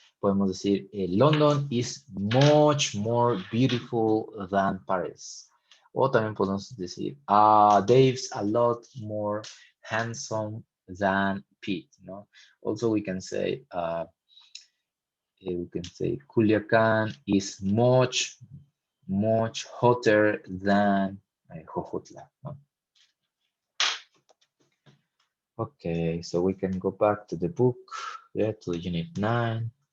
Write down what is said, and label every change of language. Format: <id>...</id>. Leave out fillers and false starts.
<es>Podemos decir,</es> <en>London is much more beautiful than Paris.</en> <es>O también podemos decir,</es> <en>Dave's a lot more handsome than Pete, no? Also, we can say, Culiacan is much, much hotter than Jojutla, no? Okay, so we can go back to the book, yeah, to unit 9.</en>